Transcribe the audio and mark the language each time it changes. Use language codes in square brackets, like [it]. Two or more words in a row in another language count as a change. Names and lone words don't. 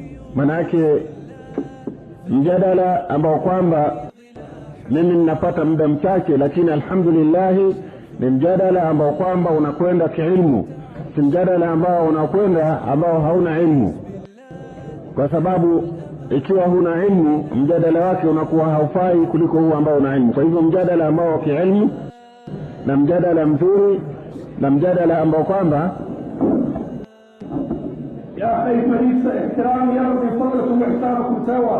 [sw] Manake mjadala ambao kwamba mimi ninapata muda mchache, lakini alhamdulillah ni mjadala ambao kwamba unakwenda kiilmu, si mjadala ambao unakwenda ambao hauna ilmu, kwa sababu ikiwa huna ilmu mjadala wake unakuwa haufai kuliko huu ambao una ilmu. Kwa hivyo mjadala ambao wa kiilmu na mjadala mzuri na mjadala ambao kwamba [ar] يا أخي مجلس احترام يرضي فضلكم واحترامكم سوا